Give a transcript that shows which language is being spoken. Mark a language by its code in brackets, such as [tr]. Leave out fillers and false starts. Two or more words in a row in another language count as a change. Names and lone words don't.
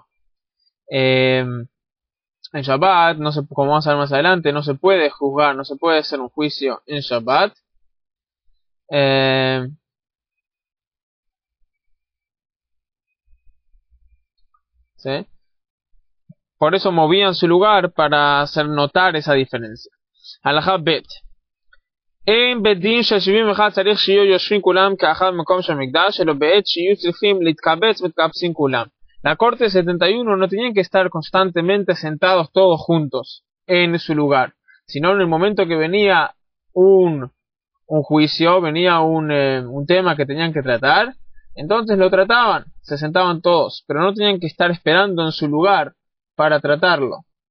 [es] En Shabbat, no se, como vamos a ver más adelante, no se puede juzgar, no se puede hacer un juicio en Shabbat. ¿Sí? Por eso movían su lugar para hacer notar esa diferencia. [he] הלכה ב. אין בדין ששבעים אחד צריך שיהיו יושבים כולם כאחד מקום של מקדש, אלא בעת שיהיו צריכים להתקבץ מתקבצין כולם. [es] La corte de 71 no tenían que estar constantemente sentados todos juntos en su lugar, sino en el momento que venía un juicio, venía un tema que tenían que tratar, entonces lo trataban, se sentaban todos, pero no tenían que estar esperando en su lugar para tratarlo.